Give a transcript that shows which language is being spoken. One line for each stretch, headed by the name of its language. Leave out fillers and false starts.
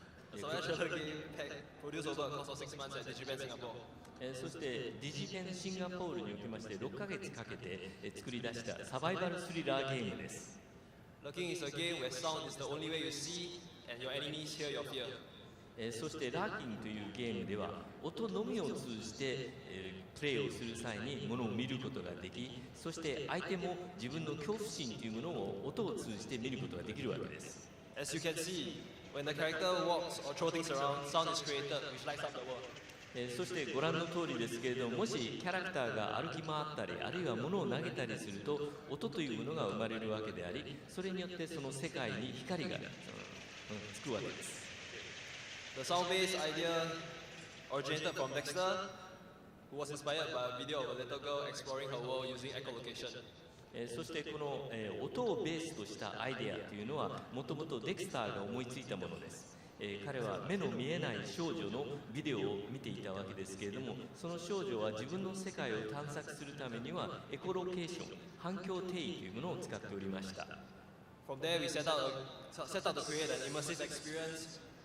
English: A survival thriller game produced over a course of 6 months at Digipen Singapore.
Japanese: そしてディジペンシンガポールにおきまして6ヶ月かけて作り出したサバイバルスリラーゲームです。
English: Lurking is a game where sound is the only way you see and your enemies hear your fear.
Japanese: そしてラーキングというゲームでは音のみを通じてプレイをする際にものを見ることができ、そして相手も自分の恐怖心というものを音を通じて見ることができるわけです。
English: As you can see, when the character walks or throws things around, sound is created which lights up the world.
Japanese: そしてご覧の通りですけれども、もしキャラクターが歩き回ったりあるいは物を投げたりすると音というものが生まれるわけであり、それによってその世界に光がつくわけです。
English: The sound-based idea originated from Dexter, who was inspired by a video of a little girl exploring her world using echolocation.
Japanese: そしてこの音をベースとしたアイデアというのはもともとデクスターが思いついたものです。彼は目の見えない少女のビデオを見ていたわけですけれども、その少女は自分の世界を探索するためにはエコロケーション、反響定義というものを使っておりました。
English: From there, we set out to create an immersive experience.